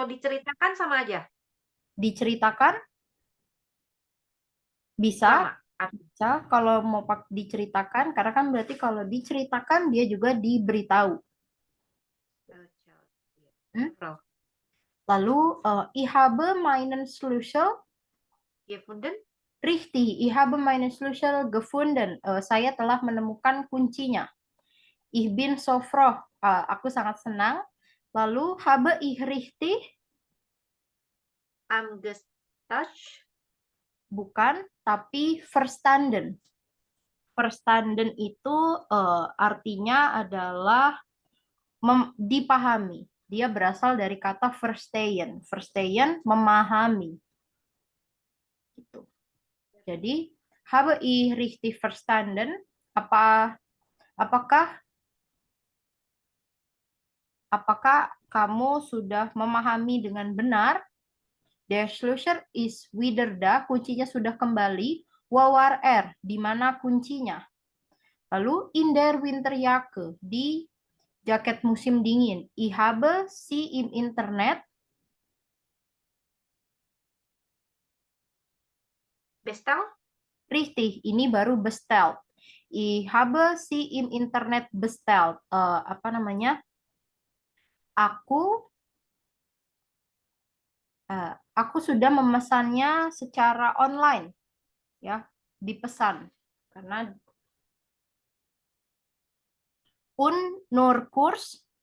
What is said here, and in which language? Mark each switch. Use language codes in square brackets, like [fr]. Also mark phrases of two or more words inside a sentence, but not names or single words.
[id] atau diceritakan sama aja. diceritakan bisa, Sama. bisa kalau mau diceritakan, karena kan berarti kalau diceritakan dia juga diberitahu. Erkel. Iya. Hmm? Plural. Lalu, [de] ich habe meinen Schlüssel Gefunden. richtig, ich habe meinen Schlüssel gefunden. [id] Saya telah menemukan kuncinya. [de] Ich bin so froh. [id] Aku sangat senang. Lalu, [de] habe ich richtig? Am Gestach. [id] Bukan, tapi verstanden. Verstanden itu artinya adalah dipahami. Dia berasal dari kata verstehen. Verstehen memahami. Gitu. Jadi, [de] habe ich richtig verstanden? [id] Apakah apakah kamu sudah memahami dengan benar? [de] Der Schlüssel ist wieder da. [id] Kuncinya sudah kembali. [de] Wo war er? [id] Di mana kuncinya? Lalu [de] in der Winterjacke, [id] di jaket musim dingin. [de] Ich habe sie im Internet. Bestel. Richtig, [id] ini baru bestellt. [de] Ich habe sie im Internet bestellt. [id] Apa namanya? Aku aku sudah memesannya secara online, ya, dipesan. Karena nur Kurs